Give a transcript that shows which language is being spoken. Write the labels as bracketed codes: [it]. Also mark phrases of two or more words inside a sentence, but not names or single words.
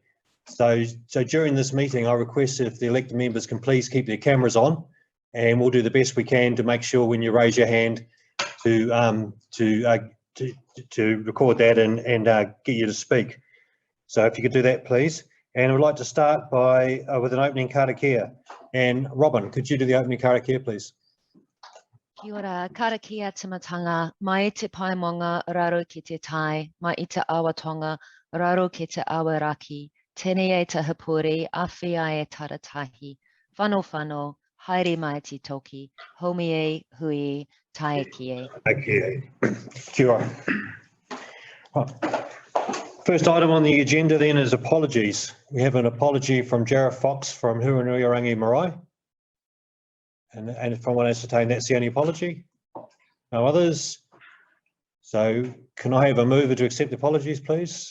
[en] So during this meeting, I request if the elected members can please keep their cameras on, and we'll do the best we can to make sure when you raise your hand to record that and get you to speak. So if you could do that, please. And I'd like to start by with an opening karakia. And Robin, could you do the opening karakia, please? [mi] Kia ora, Karakia Timatanga, mai te paemonga raro ki te tai, mai I te awatonga raro ki te awaraki, tēnei e te hapori, awhi ai e taratahi, whano, haere mai te toki, homi e, hui, tae ki e. [en] Okay. [mi] Kia ora. [en] First item on the agenda then is apologies. We have an apology from Jarrah Fox from Huanui Marae. And from what I ascertain, that's the only apology. No others. So can I have a mover to accept the apologies, please?